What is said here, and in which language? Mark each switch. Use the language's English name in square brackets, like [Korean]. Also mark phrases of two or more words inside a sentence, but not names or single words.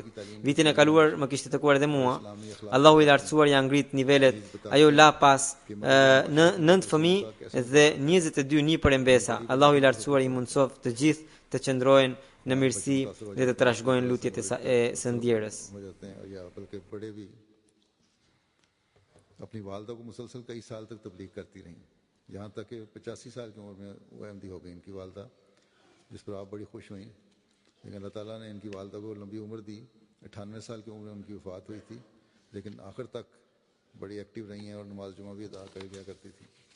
[Albanian] Vitin e kaluar më kishte takuar edhe mua. Allahu i lartësuar ja ngrit nivelet. Ajo la pas 9 fëmijë dhe 22 nipër e mbesa. Allahu i lartësuar i mundsof të gjithë të qëndrojnë në mirësi dhe të trashëgojnë lutjet e së ndjerës. [Urdu] اپنی والدہ کو مسلسل کئی سال تک تبلیغ کرتی رہیں، یہاں تک کہ 85 سال کی عمر میں وہ احمدی ہو گئی ان کی والدہ، جس پر آپ بڑی خوش ہوئی. لیکن اللہ تعالیٰ نے ان کی والدہ کو لمبی عمر دی۔ 98 سال کی عمر میں ان کی وفات ہوئی تھی، لیکن آخر تک بڑی ایکٹو رہی ہیں اور نماز جمعہ بھی ادا کر دیا کرتی تھی.